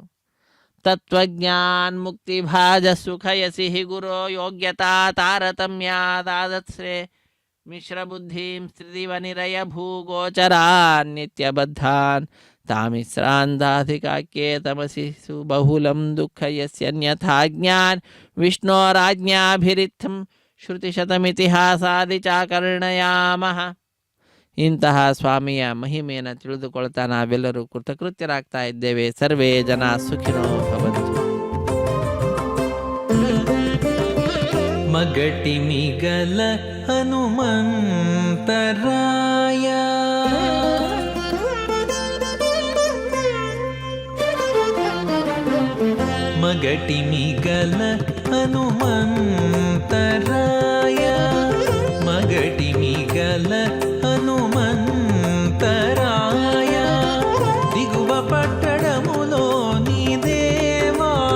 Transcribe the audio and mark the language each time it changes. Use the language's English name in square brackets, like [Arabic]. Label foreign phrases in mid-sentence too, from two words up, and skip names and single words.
[Sanskrit] ತತ್ವಜ್ಞಾನ್ ಮುಕ್ತಿಭಾಜ ಸುಖಯಸಿ ಹಿ ಗುರೋ ಯೋಗ್ಯತಾ ತಾರತಮ್ಯಾದಾದತ್ಸೆ ಮಿಶ್ರಬುದ್ಧಿಂ ಸ್ತ್ರಿದಿವ ನಿರಯ ಭೂಗೋಚರಾನ್ ನಿತ್ಯಬದ್ಧಾನ್ ತಾಮಿಸ್ರಾಂಧಾಧಿಕಾಕ್ಯೆ ತಮಸಿ ಸುಬಹುಲಂ ದುಃಖಯಸ್ಯನ್ಯಥಾ ಜ್ಞಾನ್ ವಿಷ್ಣೋರಾಜ್ಞಾಭಿರಿತ್ತಂ ಶ್ರುತಿಶತಮಿತಿಹಾಸಾದಿ ಚಾಕರ್ಣಯಾಮಃ. [Kannada] ಇಂತಹ ಸ್ವಾಮಿಯ ಮಹಿಮೆಯನ್ನು ತಿಳಿದುಕೊಳ್ತಾ ನಾವೆಲ್ಲರೂ ಕೃತಕೃತ್ಯರಾಗ್ತಾ ಇದ್ದೇವೆ. [Sanskrit] ಸರ್ವೇ ಜನ ಸುಖಿನೋ ಭವಂತು. [Telugu] మగటిమిగల హనుమంతరాయ మగటిమిగల హనుమంతరాయ మగటిమిగల హనుమంతరాయ దిగువ పట్టడములో నీ దేవా